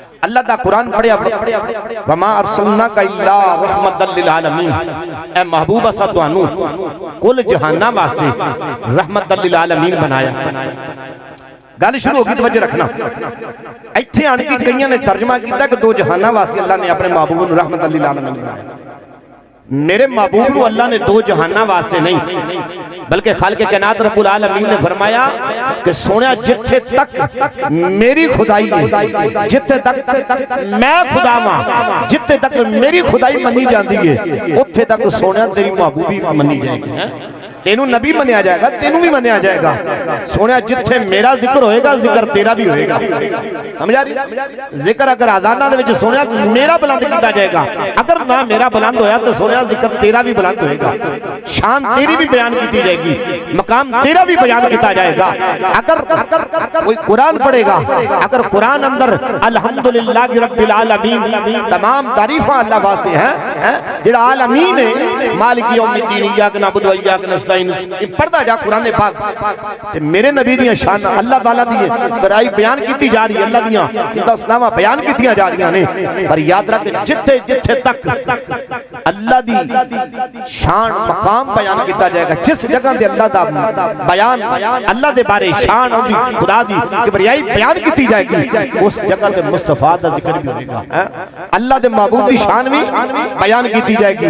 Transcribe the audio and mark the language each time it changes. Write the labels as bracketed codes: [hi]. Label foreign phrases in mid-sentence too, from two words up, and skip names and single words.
[pa] اللہ دا قرآن پڑھیا [ar] وما أرسلناك إلا رحمة للعالمين. [pa] اے محبوبا سا تہانوں کل جہاناں واسطے [ar] رحمة للعالمين [pa] بنایا. گل شروع ہوگی، توجہ رکھنا۔ ایتھے آن کے کئیاں نے ترجمہ کیا کہ دو جہاناں واسطے اللہ نے اپنے محبوب نوں [ar] رحمة للعالمين [pa] بنایا. میرے محبوب نوں اللہ نے دو جہاناں واسطے نہیں، بلکہ خالق کائنات رب العالمین نے فرمایا کہ سونیا جتھے تک میری خدائی ہے، جتھے تک میں خدا واں، جتھے تک میری خدائی منی جاندی ہے اوتھے تک سونیا تیری محبوبی منی جائے گی. تینوں نبی منیا جائے گا، تینوں وی منیا جائے گا۔ سونیا جتھے میرا ذکر ہوئے گا ذکر تیرا وی ہوئے گا. سمجھا رہی? ذکر اگر اذاناں دے وچ سونیا میرا بلند کیتا جائے گا، اگر نہ میرا بلند ہویا تو سونیا ذکر تیرا وی بلند ہوئے گا. شان تیری وی بیان کیتی جائے گی، مقام تیرا وی بیان کیتا جائے گا. اگر کوئی قرآن پڑھے گا، اگر قرآن اندر [ar] الحمد لله رب العالمين [pa] تمام تعریفاں اللہ واسطے ہیں، جیہڑا عالمین ہے [ar] مالك يوم الدين إياك نعبد وإياك نستعين [pa] پڑھدا جا قرآن پاک تے میرے نبی دی شان اللہ تعالیٰ دی وڈیائی بیان کیتی جا رہی ہے، اللہ دیاں دسناواں بیان کیتیاں جا رہیاں نے. پر یاد رکھ جتھے جتھے تک اللہ دی شان مقام بیان کیتا جائے گا، جس جگہ تے اللہ دا بیان اللہ دے بارے شان اور خدا دی کبریائی بیان کیتی جائے گی، اس جگہ تے مصطفیٰ دا ذکر وی ہوگا، اللہ دے محبوب دی شان وی بیان کیتی جائے گی.